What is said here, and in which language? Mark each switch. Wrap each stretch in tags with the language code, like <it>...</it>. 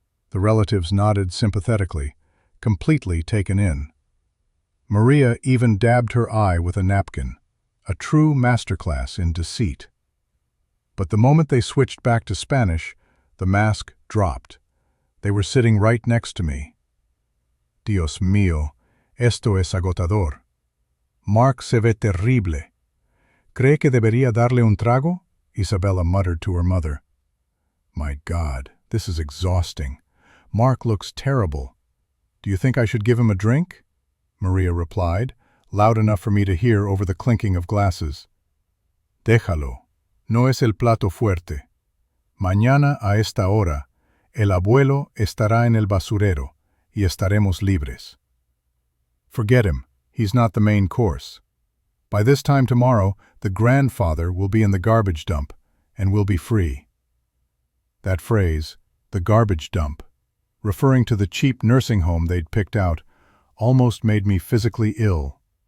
<en>The relatives nodded sympathetically, completely taken in. Maria even dabbed her eye with a napkin, a true masterclass in deceit. But the moment they switched back to Spanish, the mask dropped. They were sitting right next to me.</en> <es>"Dios mío, esto es agotador. Mark se ve terrible. ¿Cree que debería darle un trago?"</es> <en>Isabella muttered to her mother. "My God, this is exhausting. Mark looks terrible. Do you think I should give him a drink?" Maria replied, loud enough for me to hear over the clinking of glasses.</en> <es>"Déjalo. No es el plato fuerte. Mañana a esta hora, el abuelo estará en el basurero y estaremos libres."</es> <en>"Forget him. He's not the main course. By this time tomorrow, the grandfather will be in the garbage dump, and we'll be free." That phrase, the garbage dump, referring to the cheap nursing home they'd picked out, almost made me physically ill.</en>